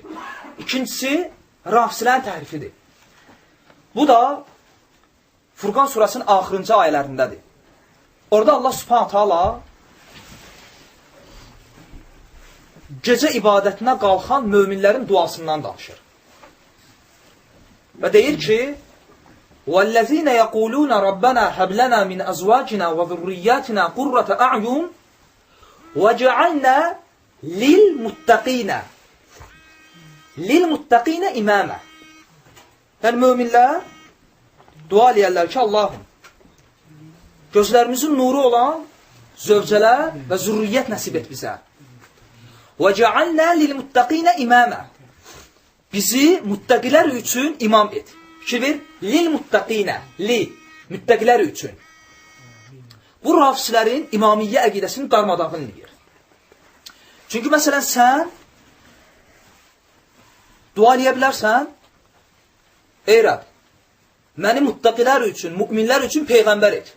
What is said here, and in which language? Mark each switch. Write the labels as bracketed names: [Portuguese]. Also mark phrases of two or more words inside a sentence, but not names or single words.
[Azerbaijani] İkincisi, Rafsilərin təhrifidir. Bu da Furqan surasının axırıncı ayələrindədir. Orada Allah [Arabic] سبحانه تعالى [Azerbaijani] gecə ibadətinə qalxan möminlərin duasından danışır. Və deyir ki, [Arabic] وَالَّذِينَ يَقُولُونَ رَبَّنَا هَبْ لَنَا مِنْ أَزْوَاجِنَا وَذُرِّيَّاتِنَا قُرَّةَ أَعْيُنٍ وَجَعَلْنَا لِلْمُتَّقِينَ إِمَامًا. [Azerbaijani] Yəni, möminlər dua eləyərlər ki, Allahım, gözlərimizin nuru olan zövcələr və zürriyyət nəsib et bizə. [Arabic] وَجَعَلْنَا لِلْمُتَّقِينَ إِمَامًا. [Azerbaijani] Bizi müttəqilər üçün imam et. Fikir ver, lil-muttaqinə, müttəqilər üçün. Bu rafsilərin imamiyyə əqidəsinin darmadağın edir. Çünki məsələn sən dua eləyə bilərsən, ey Rəbb, məni muttaqilər üçün, müminlər üçün peyğəmbər et.